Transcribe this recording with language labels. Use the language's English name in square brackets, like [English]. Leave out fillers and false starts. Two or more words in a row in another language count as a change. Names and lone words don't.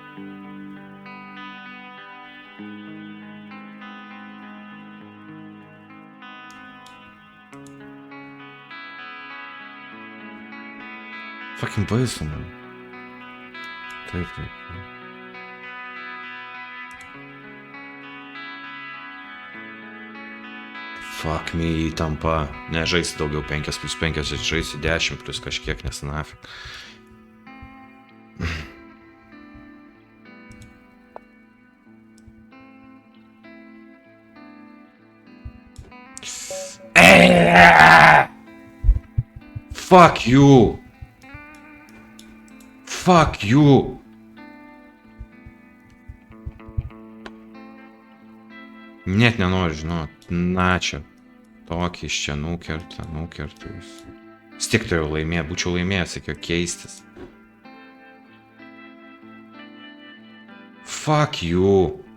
[Lithuanian] Fucking baisu, man. Taip. [English] Fuck me, [Lithuanian] įtampa. Nežaisi daugiau 5+5, žaisi 10 plus kažkiek, nes nafik. [English] Fuck you! Fuck you! [Lithuanian] Net nenoriu žinot, na čia. Tokį iš čia nukerta jūs. Vis tiek turėjau laimėti, būčiau laimėjęs, reikėjo keistis. [English] Fuck you!